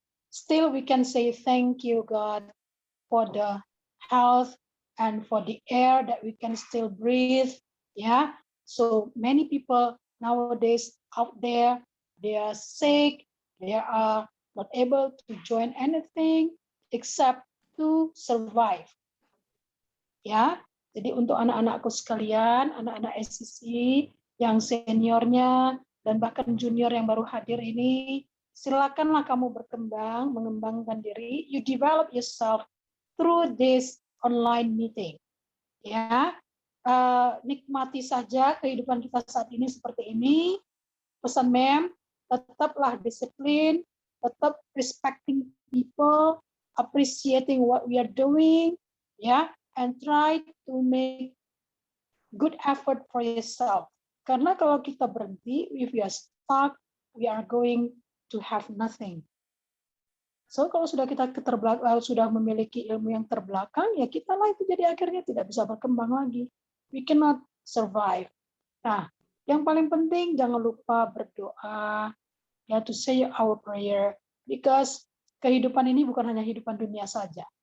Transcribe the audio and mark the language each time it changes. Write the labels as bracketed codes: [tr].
[en] Still, we can say thank you, God, for the health and for the air that we can still breathe. Yeah. So many people nowadays out there, they are sick, they are not able to join anything except to survive. [id] Ya, jadi untuk anak-anakku sekalian, anak-anak SEC yang seniornya dan bahkan junior yang baru hadir ini, silakanlah kamu berkembang, mengembangkan diri. [en] You develop yourself through this online meeting. [id] Ya, nikmati saja kehidupan kita saat ini seperti ini. Pesan Mem, tetaplah disiplin, tetap [en] respecting people, appreciating what we are doing, ya, and try to make good effort for yourself. [id] Karena kalau kita berhenti, [en] if we are stuck, we are going to have nothing. [id] So kalau sudah kita sudah memiliki ilmu yang terbelakang, ya kita lah itu jadi akhirnya tidak bisa berkembang lagi. [en] We cannot survive. [id] Nah, yang paling penting jangan lupa berdoa, ya, [en] to say our prayer, because [id] kehidupan ini bukan hanya kehidupan dunia saja.